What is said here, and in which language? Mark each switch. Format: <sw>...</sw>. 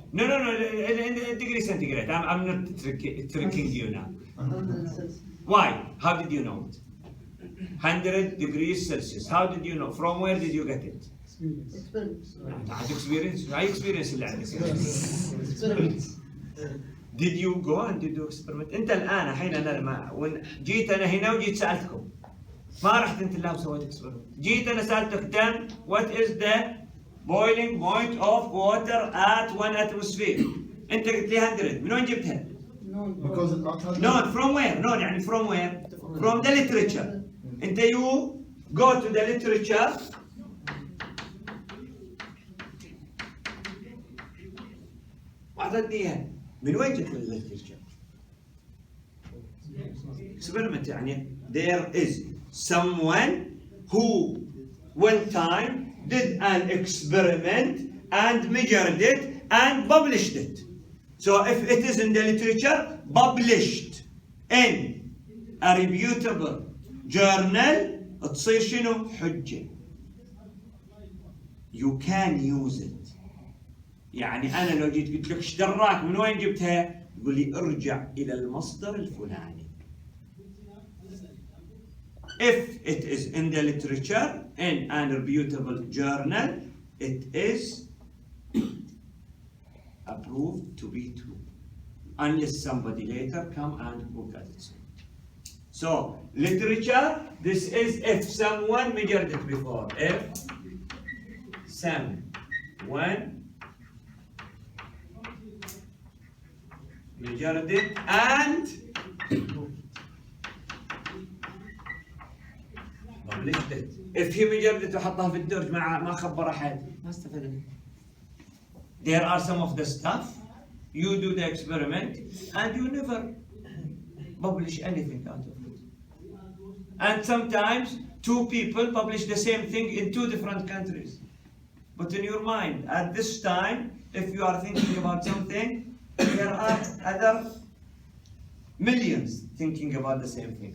<en>No, in degree centigrade. I'm not tricking you now. Why? How did you know it? 100 degrees Celsius. How did you know? From where did you get it? Experience. Experience. I experience</en> <ar>اللي عندك.</ar> <en>Did you go and did you experiment?</en> <ar>انت الان الحين انا لما جيت انا هنا وجيت سالتكم ما رحت انت لا وسويت اكسبيرمنت. جيت انا سالتك دم</ar> <en>what is the boiling point of water at 1 atmosphere.</en> <ar>انت قلت لي 100. من وين جبتها؟</ar> <en>Because No, from where? No, يعني from where? From the literature. انت you go to the literature.</en> <ar>واعطتني اياها. من وين جت الليترشر؟</ar> <en>experiment يعني there is someone who one time did an experiment and measured it and published it. So if it is in the literature published in a reputable journal</en> <ar>تصير شنو؟ حجة.</ar> <en>You can use it.</en> <ar>يعني أنا لو جيت قلت لك ايش دراك من وين جبتها؟ يقول لي ارجع إلى المصدر الفلاني.</ar> <en>If it is in the literature in an reputable journal, it is approved to be true, unless somebody later come and prove that it's not. So literature, this is if someone measured it before. If someone measured it and published it. If he measured it</en> <ar>وحطها في الدرج ما خبر أحد ما استفدنا.</ar> <en>There are some of the stuff you do the experiment and you never publish anything out of it. And sometimes two people publish the same thing in two different countries. But in your mind, at this time, if you are thinking about something, there are other millions thinking about the same thing.</en>